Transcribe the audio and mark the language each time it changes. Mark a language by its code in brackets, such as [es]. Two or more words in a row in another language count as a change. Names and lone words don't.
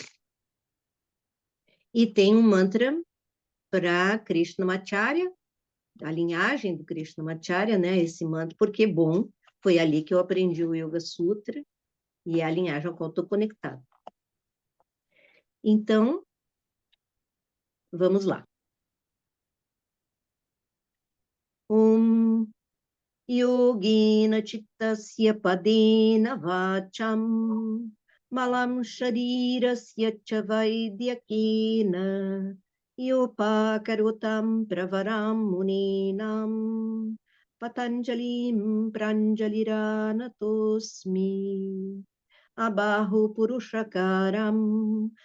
[pt] E tem um mantra para Krishnamacharya, a linhagem do Krishnamacharya, né? Esse mantra, porque, bom, foi ali que eu aprendi o Yoga Sutra e é a linhagem ao qual estou conectado. Então, vamos lá. [sa] योगेन चित्तस्य पदेन वाचां मलं शरीरस्य च वैद्यकेन योऽपाकरोत्तं प्रवरं मुनीनां पतञ्जलिं प्राञ्जलिरानतोऽस्मि आबाहु पुरुषाकारम्